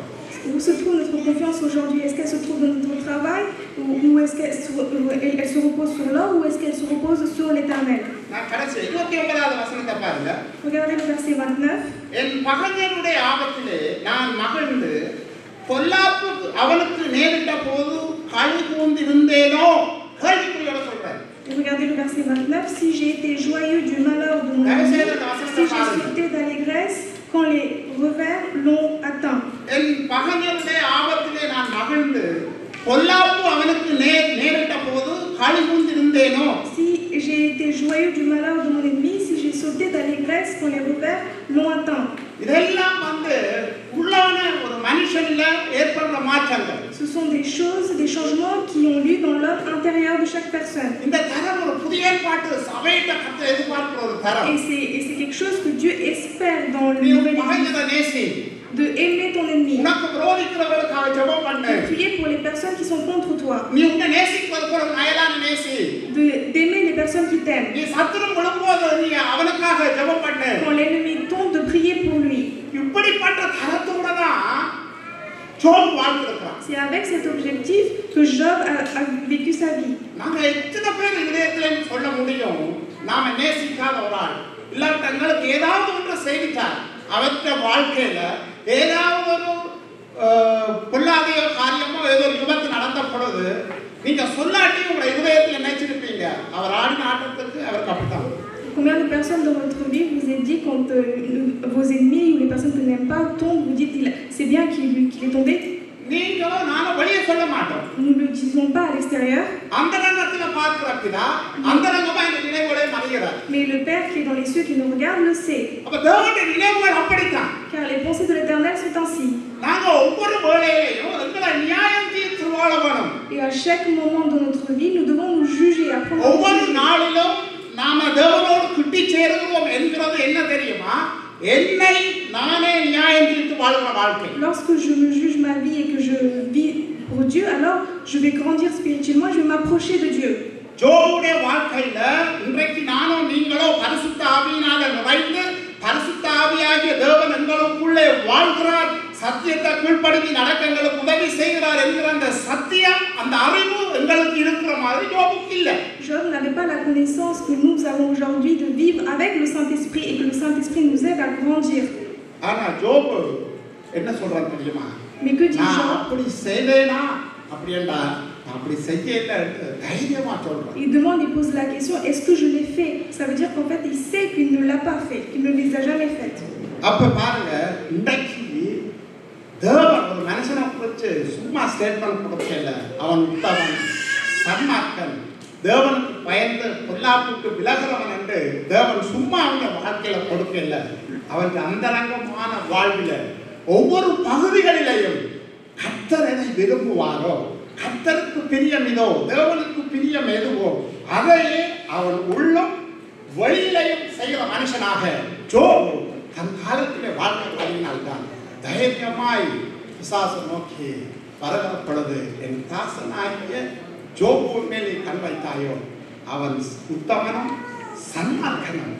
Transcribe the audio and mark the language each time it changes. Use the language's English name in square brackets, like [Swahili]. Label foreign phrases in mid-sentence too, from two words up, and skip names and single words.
[French] Où se trouve notre confiance aujourd'hui? Est-ce qu'elle se trouve dans notre travail ou est-ce qu'elle se repose sur l'or ou est-ce qu'elle se repose sur l'Éternel? [Tamil] நான் கடைசி 29வது வசனத்தை பாருங்க. [French] Regardez le verset 29. [Tamil] என் மகனுடைய ஆபத்திலே நான் மகிழ்ந்து பொல்லாப்பு அவனுக்கு நேரிட்ட போது களி கூர்ந்திருந்தேனோ கேள்விக்குறியோட சொல்றேன். [French] Regardez le verset 29. Si j'ai été joyeux du malheur de mon ami, si j'ai sauté d'allégresse quand les revers l'ont atteint. [Tamil] என் மகனுடைய ஆபத்திலே நான் மகிழ்ந்து பொல்லாப்பு அவனுக்கு நேரிட்ட போது களி கூர்ந்திருந்தேனோ. [French] Si j'ai été joyeux du malheur de mon ennemi, si j'ai sauté d'allégresse quand les revers l'ont atteint. [Tamil] இதெல்லாம் உள்ளான ஒரு மனுஷன்ல ஏற்படுற மாற்றங்கள். [French] Ce sont des choses, des changements qui ont lieu dans l'homme intérieur de chaque personne. [Tamil] இந்த தரம் ஒரு புதிய ஏற்பாட்டு சபையிட்ட கர்த்தர் எதிர்பார்க்கிற ஒரு தரம். [French] Et c'est quelque chose que Dieu espère dans le [Tamil] நீ [French] nouvel [Tamil] மகனை நேசி. [French] de aimer ton ennemi. [Tamil] உனக்கு விரோதிக்கிறவர்களுக்காக ஜெபம் பண்ணு. [French] De prier pour les personnes qui sont contre toi. [Tamil] நீ உன்னை நேசிக்கிறதுக்கு ஒரு அயலான நேசி. [French] D'aimer les personnes qui t'aiment. [Tamil] நீ சத்துரு விழும்போது நீ அவனுக்காக ஜெபம் பண்ணு. [French] Quand l'ennemi tombe, de prier pour lui. [Tamil] இப்படிப்பட்ட தரத்தோட தான் ஜோப் வாழ்ந்திருக்கிறான். [French] C'est avec cet objectif que Job a vécu sa vie. [Tamil] நாங்க எத்தனை பேர் இதயத்துல சொல்ல முடியும் நாம நேசிக்காத ஒரு ஆள் இல்லாட்ட எங்களுக்கு ஏதாவது ஒன்று செய்திட்டார் அவற்ற வாழ்க்கையில ஏதாவது ஒரு பொல்லாதையோ காரியமோ ஏதோ ஒரு விபத்து நடந்த பொழுது நீங்க சொல்லாட்டி உங்களை இதயத்துல நினைச்சிருப்பீங்க அவர் ஆடின ஆட்டத்துக்கு அவர் கப்பிட்டான். [French] Combien de personnes dans votre vie vous êtes dit quand vos ennemis ou les personnes que vous n'aimez pas tombent, vous dites c'est bien qu'il est tombé? [Tamil] நீங்களும் நானும் வெளியே சொல்ல மாட்டோம். [French] Nous ne le disons pas à l'extérieur. [Tamil] அந்தரங்கத்துல பார்க்கிற பிதா அந்தரங்கமா இந்த நினைவுகளை மறைகிறார். [French] Mais le Père qui est dans les cieux qui nous regarde le sait. [Tamil] அப்ப தேவனுடைய நினைவுகள் அப்படித்தான். [French] Car les pensées de l'Éternel sont ainsi. [Tamil] நாங்க ஒவ்வொரு வேளையிலும் எங்களை நியாயம் தீர்த்து வாழ வேணும். [French] Et à chaque moment de notre vie, nous devons nous juger à prendre. [Tamil] ஒவ்வொரு நாளிலும் நாம தேவனோடு கிட்டி சேருவோம் என்கிறது என்ன தெரியுமா? என்னை நானே நியாயம் தீர்த்து வாழ்கிற வாழ்க்கை. [French] Lorsque je me juge ma vie et que je vis pour Dieu, alors je vais grandir spirituellement, je vais m'approcher de Dieu. [Tamil] ஜோபுடைய வாழ்க்கையில இன்றைக்கு நானும் நீங்களோ பரிசுத்த ஆவியினால நிறைந்து பரிசுத்த ஆவியாகிய தேவன் எங்களுக்குள்ளே வாழ்கிறார், சத்தியத்தை கீழ்ப்படுத்தி நடக்கங்களுக்கு உதவி செய்கிறார் என்கிற அந்த சத்தியம் அந்த அறிவு எங்களுக்கு இருக்கிற மாதிரி ஜோபுக்கு இல்லை. [French] Job n'avait pas la connaissance que nous avons aujourd'hui de vivre avec le Saint-Esprit et que le Saint-Esprit nous aide à grandir. [Tamil] ஆனா ஜோபு என்ன சொல்றாரு தெரியுமா? [French] Mais que dit Job? [Tamil] அப்படி செய்தேனா அப்படின்னா அப்படி செய்யல தைரியமா சொல்றாரு. [French] Il demande, il pose la question, est-ce que je l'ai fait? Ça veut dire qu'en fait il sait qu'il ne l'a pas fait, qu'il ne les a jamais faites. [Tamil] அப்ப பாருங்க இன்றைக்கு தேவன் ஒரு மனுஷனை குறித்து சும்மா ஸ்டேட்மெண்ட் கொடுக்கல. அவன் உத்தமன், சன்மார்க்கன், தேவனுக்கு பயந்து பொல்லாப்புக்கு விலகிறவன் என்று தேவன் சும்மா அவனுடைய வாழ்க்கையில கொடுக்கல. அவனுக்கு அந்தரங்கமான வாழ்வில ஒவ்வொரு பகுதிகளிலையும் கர்த்தர் எதை விரும்புவாரோ, கர்த்தருக்கு பிரியமிதோ, தேவனுக்கு பிரியம் எதுவோ அதையே அவன் உள்ளம் வெளியிலையும் செய்கிற மனுஷனாக ஜோபு தன் காலத்திலே வாழ்க்கை வழியினால்தான் தைரியமாய் பிசாசை நோக்கி வருகிற பொழுது என் தாசனாகிய ஜோபு மேலே கண் வைத்தாயோ அவன் உத்தமனும் சன்மார்க்கனும்